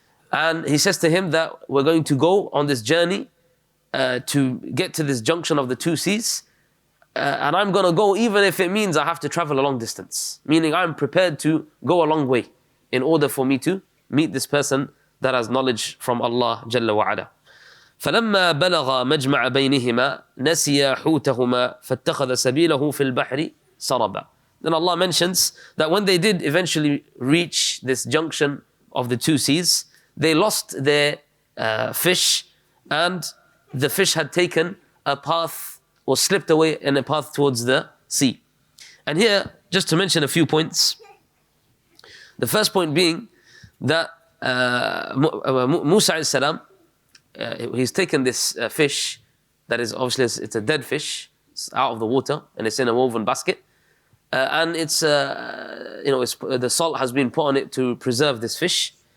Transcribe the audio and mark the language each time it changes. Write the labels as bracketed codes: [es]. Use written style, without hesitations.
[en] And he says to him that we're going to go on this journey to get to this junction of the two seas, and I'm going to go even if it means I have to travel a long distance, meaning I'm prepared to go a long way in order for me to meet this person that has knowledge from Allah Jalla wa Ala. [ar] فلما بلغ مجمع بينهما نسيا حوتهما فاتخذ سبيله في البحر سربا. [en] Then Allah mentions that when they did eventually reach this junction of the two seas, they lost their fish, and the fish had taken a path or slipped away in a path towards the sea. And here, just to mention a few points. The first point being that Musa alayhi salam, he's taken this fish that is obviously it's a dead fish, it's out of the water, and it's in a woven basket, and it's the salt has been put on it to preserve this fish.